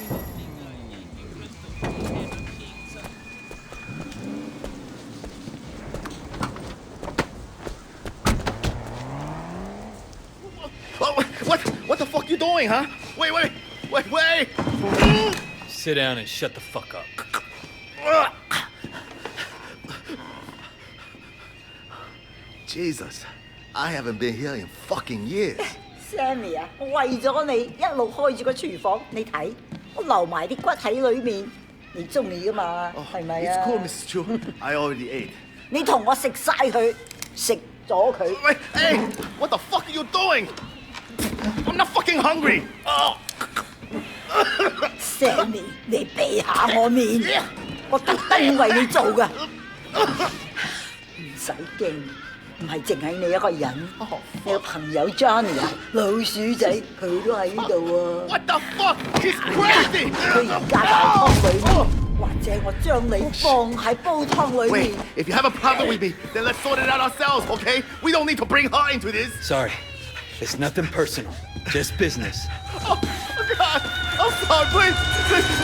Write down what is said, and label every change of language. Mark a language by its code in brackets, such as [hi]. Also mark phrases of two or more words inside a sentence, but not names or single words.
[en] What the fuck you doing, huh? Wait! Sit down and shut the fuck up. Jesus, I haven't been here in fucking years. [yue] Sammy 啊，我為咗你一路開住個廚房，你睇我留埋啲骨喺裏面，你中意噶嘛？係咪啊 [en] It's cool, Mrs. Chu. I already ate. [yue] 你同我食晒佢，食咗佢。 [en] Wait, hey! What the fuck are you doing? I'm not fucking hungry. [yue] Sammy， 你避下我面，我特登為你做噶，唔使驚。唔係淨係你一個人，你個朋友 Johnny 啊，老鼠仔佢都喺度喎。 [en] What the fuck? He's crazy! [yue] 佢而家大湯裏面，或者我將你放喺煲湯裏面。 [en] Wait, if you have a problem with me, then let's sort it out ourselves, okay? We don't need to bring her into this. Sorry. It's nothing personal. Just business. Oh God! I'm sorry, please!